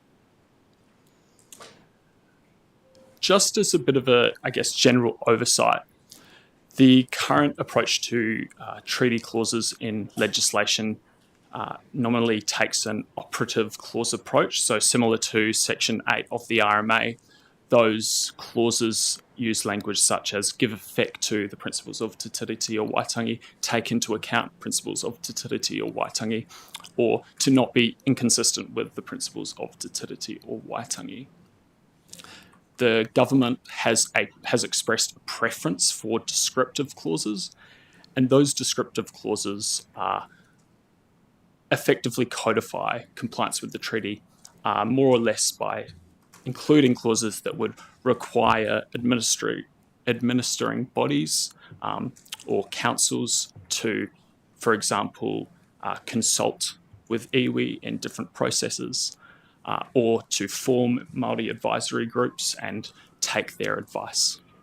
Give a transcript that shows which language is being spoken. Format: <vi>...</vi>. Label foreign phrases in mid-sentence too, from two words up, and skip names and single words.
<en>Just as a bit of a, general oversight, the current approach to treaty clauses in legislation nominally takes an operative clause approach. So similar to Section 8 of the RMA, those clauses use language such as give effect to the principles of te tiriti o Waitangi, take into account principles of te tiriti o Waitangi, or to not be inconsistent with the principles of te tiriti o Waitangi. The government has expressed a preference for descriptive clauses, and those descriptive clauses effectively codify compliance with the treaty, more or less by including clauses that would require administering bodies or councils to, for example, consult with iwi in different processes, or to form Māori advisory groups and take their advice.</en>